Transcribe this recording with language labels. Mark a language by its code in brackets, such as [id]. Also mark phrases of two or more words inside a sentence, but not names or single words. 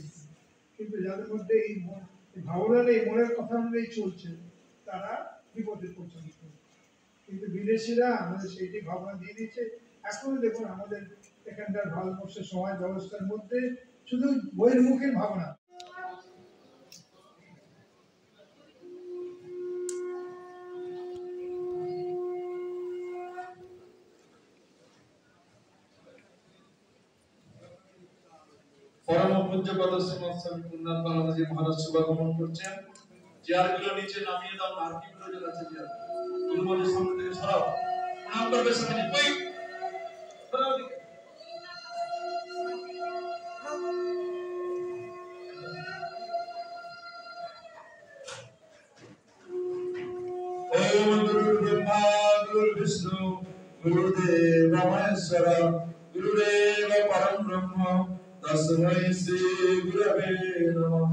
[bn] কিন্তু যাদের মধ্যে এই ভাবনা নেই, মনের কথা অনুযায়ী চলছে, তারা বিপদে পড়ছে। কিন্তু বিদেশিরা আমাদের সেইটি ভাবনা দিয়ে দিচ্ছে। এখন দেখুন আমাদের এখানকার ভারতবর্ষের সমাজ ব্যবস্থার মধ্যে শুধু বহির্মুখী ভাবনা। পরম পূজ্য পদ শ্রীমদ স্বামী পূর্ণানন্দ বালাজী মহারাজ শুভাগমন করছেন। চেয়ারগুলো নিচে নামিয়ে দাও, আর কি প্রয়োজন আছে চেয়ার গুরুমানের সামনে থেকে সরাও, প্রণাম করবে স্বামীজি। কই সরাও দিকে। [sa] ओम गुरुर्ब्रह्मा गुरुर्विष्णु गुरुदेव महेश्वर गुरुदेव परम ब्रह्म तस्मै श्री गुरवे नमः।